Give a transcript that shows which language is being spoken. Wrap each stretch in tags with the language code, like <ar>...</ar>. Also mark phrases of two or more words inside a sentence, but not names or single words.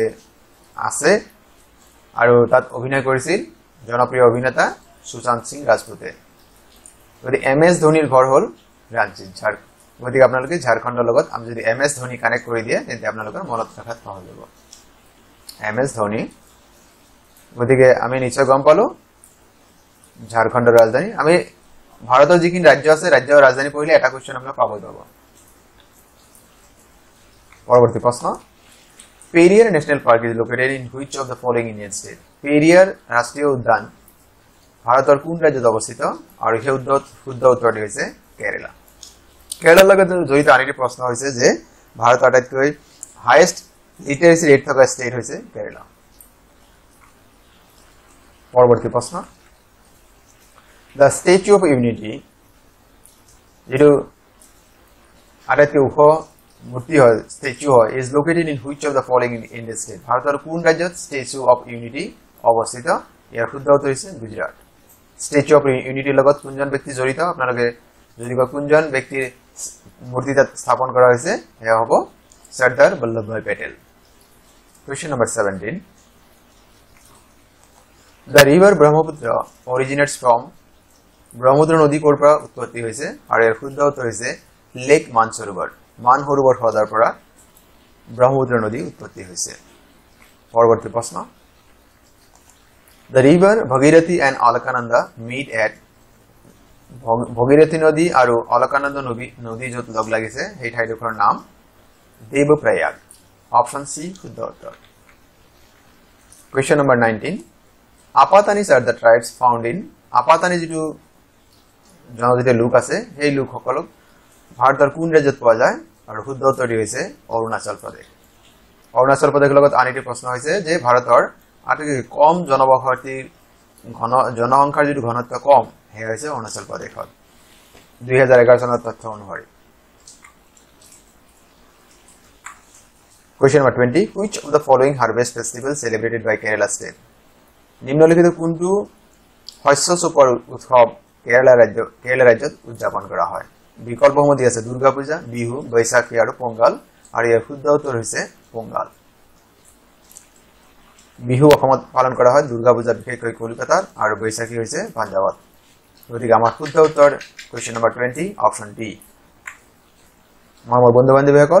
<as>আছে আৰু তাত অভিনয় কৰিছিল জনপ্ৰিয় অভিনেতা সুশান্ত সিং ৰাজপুতে গতিকে এমএছ ধোনিৰ ঘৰ হল ৰাঞ্চি গতিকে আপোনালোকে ঝাৰখণ্ডৰ লগত আমি যদি এমএছ ধোনি কানেক্ট কৰি দিয়ে তেন্তে আপোনালোকৰ মনত ৰাখাত সহজ হ'ব এমএছ ধোনি গতিকে আমি নিশ্চয় গম পালো ঝাৰখণ্ডৰ ৰাজধানী আমি ভাৰতৰ যিখিনি ৰাজ্য আছে ৰাজ্যৰ ৰাজধানী পঢ়িলে এটা কোৱেশ্চন আমরা পাবই পাব পৰৱৰ্তী প্ৰশ্ন</as> <en>Periyar National Park is located in which of the following Indian state</en> <as>পেৰিয়াৰ ৰাষ্ট্ৰীয় উদ্যান ভাৰতৰ কোন ৰাজ্যত অৱস্থিত আৰু সেই শুদ্ধ উত্তৰটি হৈছে কেৰালা কেৰালাৰ লগত জড়িত আন এটি প্ৰশ্ন হৈছে যে ভাৰতৰ আটাইতকৈ</as> <en>highest literacy rate</en> <as>থকা ষ্টেট হৈছে কেৰালা পৰৱৰ্তী প্ৰশ্ন The Statue of Unity যেটো আটাইতকৈ ওখ মূৰ্তি হয় statue হয়</as> <en>is located in which of the following in the state</en> <as>ভাৰতৰ কোন ৰাজ্যত Statue of Unity অৱস্থিত ইয়াৰ শুদ্ধ উত্তৰ হৈছে গুজৰাট Statue of Unity লগত কোনজন ব্যক্তি জড়িত আপোনালোকে যদি কোনজন ব্যক্তিৰ মূৰ্তি তাত স্থাপন কৰা হৈছে এয়া হ'ব সৰ্দাৰ বল্লভভাই পেটেল</as> <en>Question number 17 The river Brahmaputra originates from</en> <as>ব্ৰহ্মপুত্ৰ নদী ক'ৰ পৰা উৎপত্তি হৈছে আৰু ইয়াৰ শুদ্ধ উত্তৰ হৈছে লেক মানসৰোবৰ মানসৰোবৰ হ্ৰদৰ পৰা ব্ৰহ্মপুত্ৰ নদী উৎপত্তি হৈছে পৰৱৰ্তী প্ৰশ্ন</as> <en>The river Bhagirathi and Alaknanda meet at</en> <as>ভগীৰথী নদী আৰু অলকানন্দা নদী য'ত লগ লাগিছে সেই ঠাইডোখৰৰ নাম দেৱপ্ৰয়াগ</as> <en>option C</en> <as>শুদ্ধ উত্তৰ</as> <en>Question number 19 Apatanis are the tribes found in</en> <as>Apatani যিটো জনজাতীয় লোক আছে সেই লোকসকলক ভাৰতৰ কোন ৰাজ্যত পোৱা যায় আৰু শুদ্ধ উত্তৰটি হৈছে অৰুণাচল প্ৰদেশ অৰুণাচল প্ৰদেশৰ লগত আনটি প্ৰশ্ন হৈছে যে ভাৰতৰ আটাইতকৈ কম জনবসতিৰ জনসংখ্যাৰ যিটো ঘনত্ব কম হেয়া হৈছে অৰুণাচল প্ৰদেশত 2011 চনৰ তথ্য অনুসৰি</as> <en>Question number 20 Which of the following harvest festivals celebrated by Kerala state</en> <as>নিম্নলিখিত কোনটো শস্য চপোৱাৰ উৎসৱ কেৰালা ৰাজ্যত উদযাপন কৰা হয় বিকল্পসমূহ দিয়া আছে দুৰ্গা পূজা বিহু বৈশাখী আৰু পোঙ্গাল আৰু ইয়াৰ শুদ্ধ উত্তৰ হৈছে পোঙ্গাল বিহু অসমত পালন কৰা হয় দুৰ্গা পূজা বিশেষকৈ কলকাতাত আৰু বৈশাখী হৈছে পাঞ্জাবত গতিকে আমাৰ শুদ্ধ উত্তৰ</as> <en>Question number 20 option D</en> <as>মোৰ বন্ধু বান্ধৱীসকল</as>